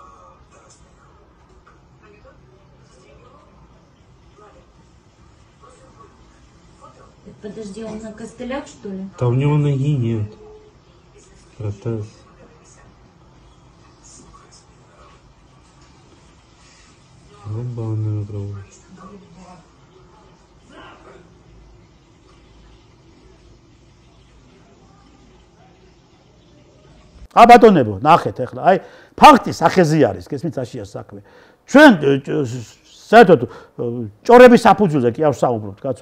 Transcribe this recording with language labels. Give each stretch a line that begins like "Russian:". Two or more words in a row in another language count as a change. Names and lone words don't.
Russian: Подожди, он на костылях, что ли? Да у него ноги нет. Протез. Ебаный рот.
Georgian: აბატონებო, ნახეთ ახლა, აი ფაქტი სახეზე არის, გესმით აშია საქმე. ჩვენ საერთოდ ჭორების საფუძველზე კი არ ვსაუბრობთ, კაცო.